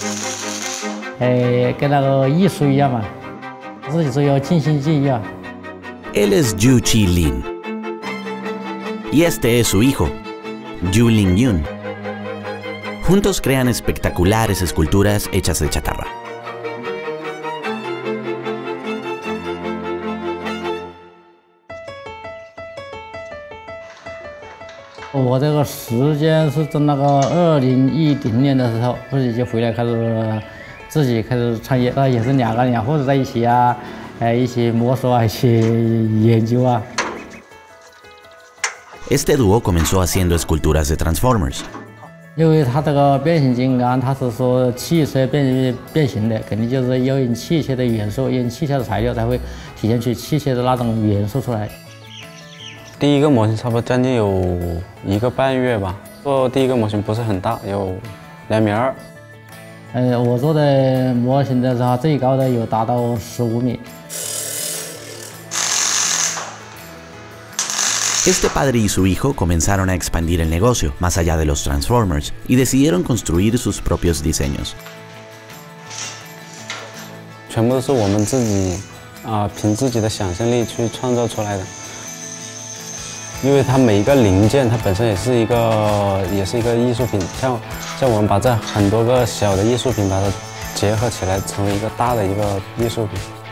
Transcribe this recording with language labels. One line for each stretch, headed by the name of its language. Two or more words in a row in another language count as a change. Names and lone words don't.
Chinese: 跟那个艺术一样嘛，自己是要尽心尽意啊。
Spanish: Él es Yu Chi Lin. Y este es su hijo, Yu Ling Yun. Juntos crean espectaculares esculturas hechas de chatarra.
Chinese: 我这个时间是在那个2010年的时候，自己就回来自己开始创业，也是两个人伙在一起啊，一起摸索啊，一起研究啊。
Spanish: Este dúo comenzó haciendo esculturas de Transformers.
Chinese: 因为它这个变形金刚，它是说汽车变形的，肯定就是要用汽车的元素，用汽车的材料才会体现出汽车的那种元素出来。第一个模型差不多将近有1个半月吧。做第一个模型不是很大，有2.2米。我做的模型的时候，最高的有达到15米。
Spanish: Este padre y su hijo comenzaron a expandir el negocio más allá de los Transformers y decidieron construir sus propios diseños.
Chinese: 全部都是我们自己凭自己的想象力去创造出来的。因为它每一个零件，它本身也是一个艺术品，像我们把这很多个小的艺术品把它结合起来，成为一个大的一个艺术品。